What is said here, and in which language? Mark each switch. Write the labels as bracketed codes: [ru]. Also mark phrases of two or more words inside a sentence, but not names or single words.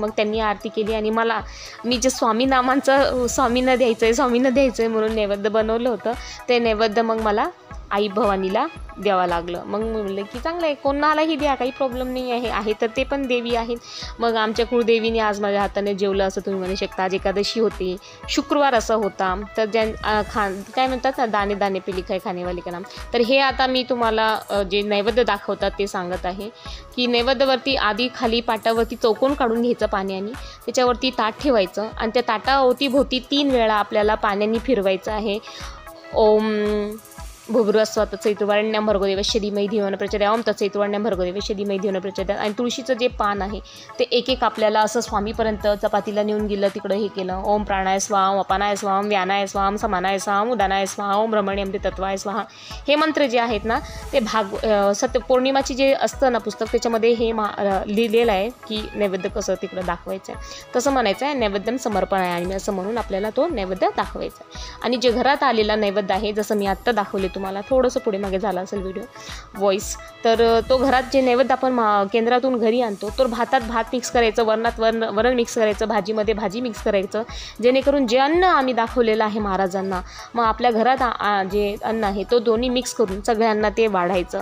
[mr] मग त्यांनी आरती केली आणि मी जे स्वामींना द्यायचं आहे म्हणून नैवेद्य बनवलं होतं, ते नैवेद्य मग मला आई भवानीला द्यावं लागलं. मग मी म्हणलं की चांगलं आहे, कोणालाही द्या, काही प्रॉब्लेम नाही आहे तर ते पण देवी आहेत. मग आमच्या कुळदेवीने आज माझ्या हाताने जेवलं असं तुम्ही म्हणू शकता. आज एकादशी होती, शुक्रवार असा होता. तर काय म्हणतात ना, [hi] दाणे दाणे पे लिखा है खानेवाले का नाम. [mr] तर हे आता मी तुम्हाला जे नैवेद्य दाखवतात ते सांगत आहे की नैवेद्यावरती आधी खाली पाटावरती चौकोन काढून घ्यायचं पाण्याने, त्याच्यावरती ताट ठेवायचं आणि त्या ताटाअवतीभोवती 3 वेळा आपल्याला पाण्याने फिरवायचं आहे. [sa] ओम भूर्भुवस्सुवः तत्सवितुर्वरेण्यं भर्गो देवस्य धीमहि धियो न प्रचोदयात्. ओम तत्सवितुर्वरेण्यं भर्गो देवस्य धीमहि धियो न प्रचोदयात्. [mr] आणि तुळशीचं जे पान आहे ते एक आपल्याला असं स्वामीपर्यंत चपातीला नेऊन गेलं, तिकडं हे केलं. [sa] ओम प्राणाय स्वाहा, ओम अपानाय स्वाहा, ओम व्यानाय स्वाहा, ओम समानाय स्वाहा, ओम उदानाय स्वाहा, ओम ब्रह्मण्यं तत्वाय स्वाहा. [mr] हे मंत्र जे आहेत ना ते सत्य पौर्णिमाची जे असतं ना पुस्तक, त्याच्यामध्ये हे लिहिलेलं आहे की नैवेद्य कसं तिकडं दाखवायचं आहे. तसं म्हणायचं आहे [sa] नैवेद्यम समर्पणाय [mr] आणि असं म्हणून आपल्याला तो नैवेद्य दाखवायचा आहे. आणि जे घरात आलेला नैवेद्य आहे, जसं मी आत्ता दाखवले तुम्हाला, थोडंसं पुढे मागे झालं असेल [en] video voice, [mr] तर तो घरात जे नैवेद्य आपण केंद्रातून घरी आणतो तो भातात भात मिक्स करायचं, वरणात वरण मिक्स करायचं, भाजीमध्ये भाजी मिक्स करायचं, जेणेकरून जे अन्न आम्ही दाखवलेलं आहे महाराजांना, मग आपल्या घरात जे अन्न आहे तो दोन्ही मिक्स करून सगळ्यांना ते वाढायचं.